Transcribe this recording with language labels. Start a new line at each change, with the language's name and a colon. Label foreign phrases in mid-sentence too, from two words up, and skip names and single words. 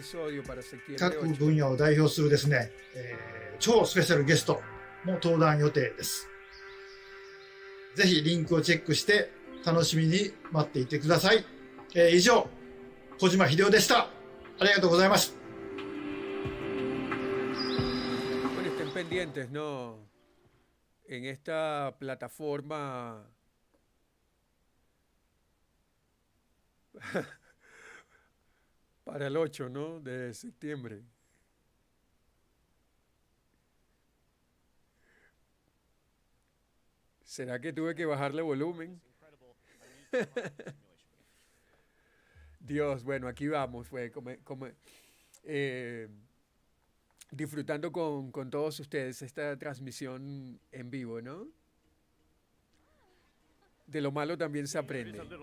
Japanese: 各分野を代表するですね、超スペシャルゲストも登壇予定です。ぜひリンクをチェックして楽しみに待っていてください。以上、小島秀夫でした。ありがとうございます。
Spanish: Estén pendientes, ¿no? En esta plataforma para el 8, ¿no? De septiembre. ¿Será que tuve que bajarle volumen? Dios, bueno, aquí vamos, disfrutando con todos ustedes esta transmisión en vivo, ¿no? De lo malo también se aprende.